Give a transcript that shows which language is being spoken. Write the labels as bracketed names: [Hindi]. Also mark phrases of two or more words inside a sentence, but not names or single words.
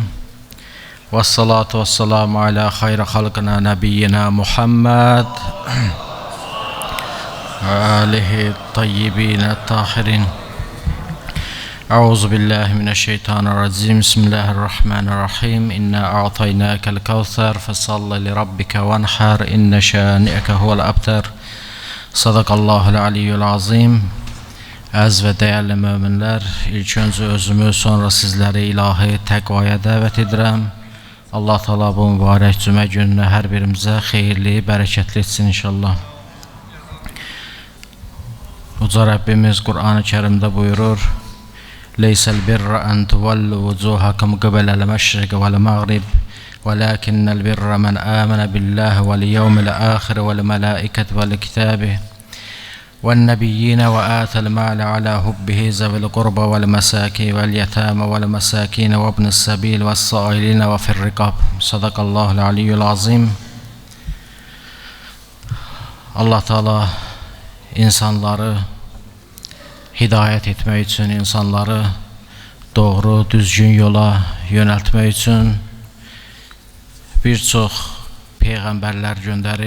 [Arabic] والصلاة والسلام على خير خلقه نبينا محمد وآله الطيبين الطاهرين. أعوذ بالله من الشيطان الرجيم. بسم الله الرحمن الرحيم إنا أعطيناك الكوثر فصل لربك وانحر إن شانئك هو الأبتر. صدق الله العلي العظيم. [Azerbaijani] Əziz və dəyərli möminlər, ilk öncə özümü, sonra sizləri ilahi təqvaya dəvət edirəm. Allah Teala bu mübarək cümə gününü hər birimizə xeyirli, bərəkətli etsin inşallah. Uca Rəbbimiz Qur'an-ı Kərimdə buyurur: [Arabic] "ليس البر أن تولوا وجوهكم قبل المشرق والمغرب ولكن البر من آمن بالله واليوم الآخر والملائكة والكتاب والنبيين وآتى المال على حبه ذوي القربى والمساكين واليتامى والمساكين وابن السبيل والسائلين وفي الرقاب." صدق الله العلي العظيم. [Azerbaijani] Allah Teala insanları hidayet etmək üçün, insanları doğru, düzgün yola yönəltmək üçün bir çox peyğəmbərlər göndərib.